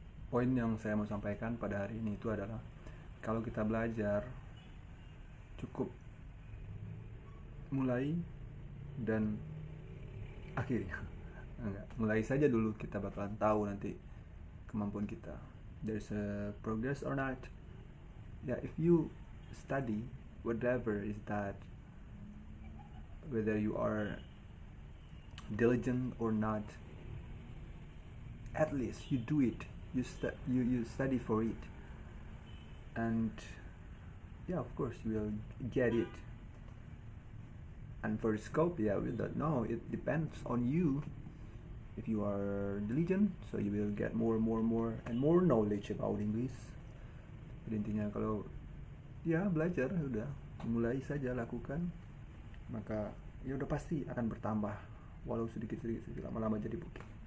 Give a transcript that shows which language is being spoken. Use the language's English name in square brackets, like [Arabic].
[Indonesian] Poin yang saya mau sampaikan pada hari ini itu adalah kalau kita belajar cukup mulai dan akhiri. Enggak, mulai saja dulu, kita bakalan tahu nanti kemampuan kita. [English] There's a progress or not. Yeah, if you study whatever is that, whether you are diligent or not, at least you do it. You study for it, and yeah, of course you will get it. And for scope, yeah, we don't know. It depends on you. If you are diligent, so you will get more and more knowledge about English. [Indonesian] Jadi intinya kalau ya belajar, udah mulai saja lakukan, maka ya udah pasti akan bertambah, walau sedikit lama-lama jadi bukit.